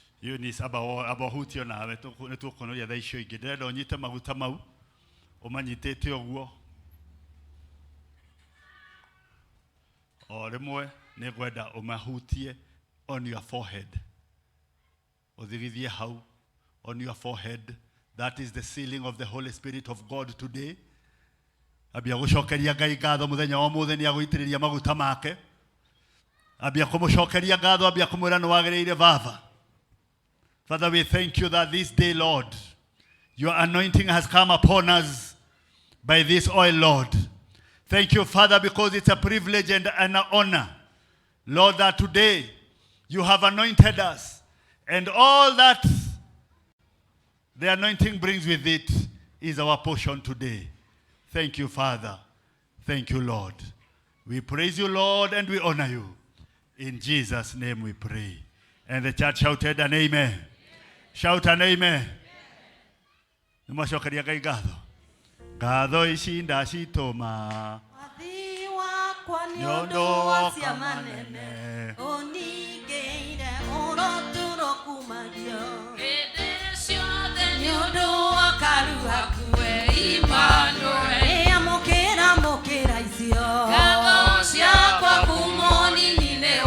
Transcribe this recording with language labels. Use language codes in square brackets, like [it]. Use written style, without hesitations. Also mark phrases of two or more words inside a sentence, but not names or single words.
[ki] Eunice abahutio nawe nitukunoria thaa icio ingĩ ndĩrenda ũnyite maguta mau ũmanyitĩte ũguo o rĩmwe nĩngwenda ũmahutie [en] on your forehead [ki] ũthigithie hau [en] on your forehead. That is the sealing of the Holy Spirit of God today. [ki] Abia gũcokeria Ngai ngatho mũthenya wa ũmũthĩ nĩ agũitĩrĩria maguta make. Abia kũmũcokeria ngatho, abia kũmwĩra nĩ wagĩrĩire Baba. [en] Father, we thank you that this day, Lord, your anointing has come upon us by this oil, Lord. Thank you, Father, because it's a privilege and an honor, Lord, that today you have anointed us, and all that the anointing brings with it is our portion today. Thank you, Father. Thank you, Lord. We praise you, Lord, and we honor you. In Jesus' name we pray. And the church shouted an amen. Shout an amen. [ki] Nimashokaria Ngai ngatho. Ngatho ici ndacitũma nĩũndũ wa ciama nene ũningĩire ũrotũro kumagio hĩndĩ ciothe nĩũndũ wa karuha kue Emmanuel amũkĩra icio ngatho ciakwa kuma ũnini-inĩ